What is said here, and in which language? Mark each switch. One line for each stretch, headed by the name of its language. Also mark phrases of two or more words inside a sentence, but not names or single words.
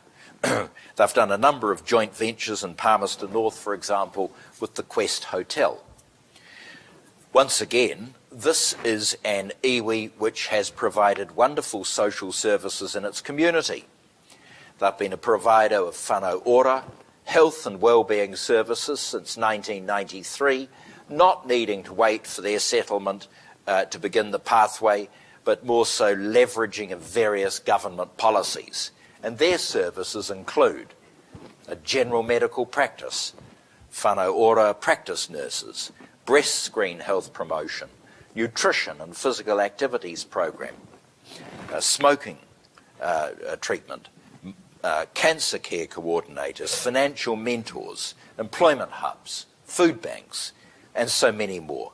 English: They've done a number of joint ventures in Palmerston North, for example, with the Quest Hotel. Once again, this is an iwi which has provided wonderful social services in its community. They've been a provider of whānau ora, health and wellbeing services since 1993, not needing to wait for their settlement to begin the pathway, but more so leveraging of various government policies. And their services include a general medical practice, whānau ora practice nurses, breast screen health promotion, nutrition and physical activities program, smoking treatment, cancer care coordinators, financial mentors, employment hubs, food banks, and so many more.